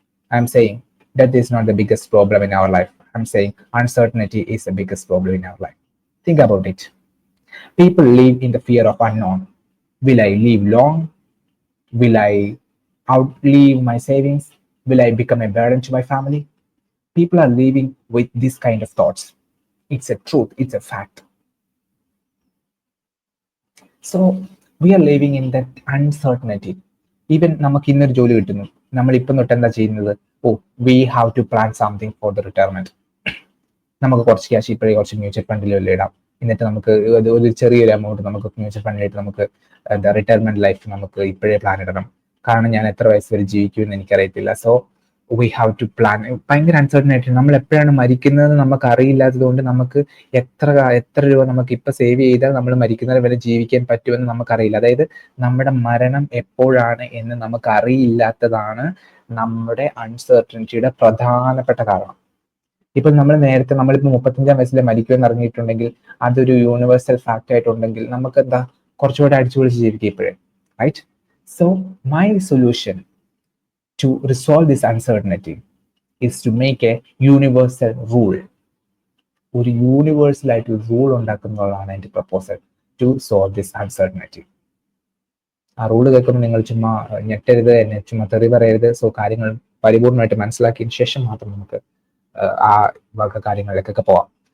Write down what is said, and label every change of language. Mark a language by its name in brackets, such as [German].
[English] I'm saying death is not the biggest problem in our life. I'm saying uncertainty is the biggest problem in our life. Think about it. People live in the fear of unknown. Will I live long? Will I outlive my savings? Will I become a burden to my family? People are living with this kind of thoughts. It's a truth, it's a fact. So we are living in that uncertainty. [Malayalam] Even നമുക്ക് ഇന്നൊരു ജോലി കിട്ടുന്നു, നമ്മൾ ഇപ്പം തൊട്ട് എന്താ ചെയ്യുന്നത്? [English] Oh, we have to plan something for the retirement. [Malayalam] നമുക്ക് കുറച്ച് ക്യാഷ് ഇപ്പോഴേ കുറച്ച് മ്യൂച്വൽ ഫണ്ടിൽ ഇടാം, എന്നിട്ട് നമുക്ക് ഒരു ചെറിയൊരു എമൗണ്ട് നമുക്ക് മ്യൂച്വൽ ഫണ്ടിലായിട്ട് നമുക്ക് എന്താ റിട്ടയർമെന്റ് ലൈഫ് നമുക്ക് ഇപ്പോഴേ പ്ലാൻ ഇടണം. കാരണം ഞാൻ എത്ര വയസ്സ് വരെ ജീവിക്കുമെന്ന് എനിക്കറിയത്തില്ല. [English] So we have to plan. [Malayalam] ഭയങ്കര അൺസർട്ടൻ ആയിട്ട് നമ്മൾ എപ്പോഴാണ് മരിക്കുന്നത് നമുക്ക് അറിയില്ലാത്തത് കൊണ്ട് നമുക്ക് എത്ര രൂപ നമുക്ക് ഇപ്പൊ സേവ് ചെയ്താൽ നമ്മൾ മരിക്കുന്നത് വരെ ജീവിക്കാൻ പറ്റുമെന്ന് നമുക്കറിയില്ല. അതായത് നമ്മുടെ മരണം എപ്പോഴാണ് എന്ന് നമുക്ക് അറിയില്ലാത്തതാണ് നമ്മുടെ അൺസർട്ടനിറ്റിയുടെ പ്രധാനപ്പെട്ട കാരണം. ഇപ്പൊ നമ്മളിപ്പോ 35 വയസ്സിൽ മരിക്കുമെന്ന് ഇറങ്ങിയിട്ടുണ്ടെങ്കിൽ അതൊരു യൂണിവേഴ്സൽ ഫാക്ട് ആയിട്ടുണ്ടെങ്കിൽ നമുക്ക് എന്താ കുറച്ചുകൂടെ അടിച്ചുപൊളിച്ച് ജീവിക്കുക ഇപ്പോഴേ, right? [English] So my solution to resolve this uncertainty is to make a universal rule. [Malayalam] ഒരു യൂണിവേഴ്സൽ ആയിട്ട് ഒരു റൂൾ ഉണ്ടാക്കുന്നതാണ് എൻ്റെ proposal [English] To solve this uncertainty. [Malayalam] ആ റൂള് കേൾക്കുമ്പോൾ നിങ്ങൾ ചുമ്മാ ഞെട്ടരുത്, എന്നെ ചുമ്മാ തെറി പറയരുത്. സോ കാര്യങ്ങൾ പരിപൂർണമായിട്ട് മനസ്സിലാക്കിയതിന് ശേഷം മാത്രം നമുക്ക് ആ വക കാര്യങ്ങളിലേക്കൊക്കെ പോവാം.